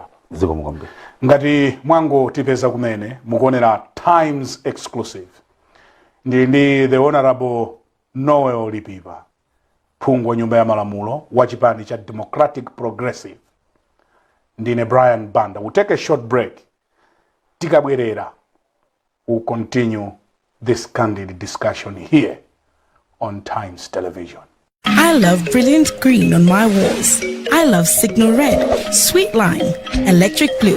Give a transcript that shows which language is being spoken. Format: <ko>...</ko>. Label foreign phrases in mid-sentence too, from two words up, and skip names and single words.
<ny>ziko mukombe ngati mwango tipeza kumene mukuonera Times exclusive ndi</ny> <en>the honorable</en> <ny>Noel Lipipa phungu wa nyumba ya malamulo wa chipani cha Democratic Progressive. Ndine Brian Banda.</ny> <en>We'll take a short break.</en> <ny>Tikabwerera</ny> <en>we'll continue this candid discussion here on Times Television. I love brilliant green on my walls. I love signal red, sweet lime, electric blue.</en>